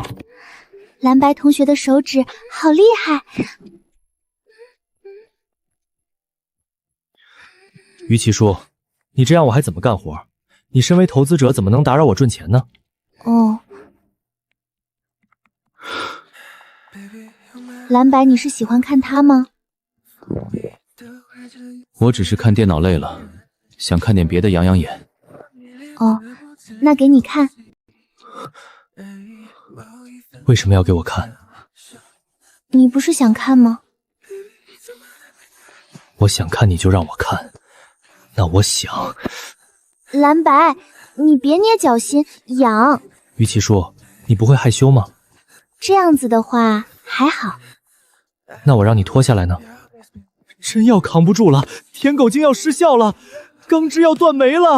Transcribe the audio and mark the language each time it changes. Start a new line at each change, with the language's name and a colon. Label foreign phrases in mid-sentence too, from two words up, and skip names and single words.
Chinese: 藍白同學的手指好厲害。虞奇書，你這樣我還怎麼幹活？你身為投資者怎麼能打擾我賺錢呢？哦，藍白，你是喜歡看他嗎？我只是看電腦累了，想看點別的養養眼。哦， 那給你看。為什麼要給我看？你不是想看嗎？我想看你就讓我看。那我想…… 藍白，你別捏腳心，癢。於其叔，你不會害羞嗎？這樣子的話還好。那我讓你脫下來呢？真要扛不住了，舔狗精要失效了，鋼之要斷沒了。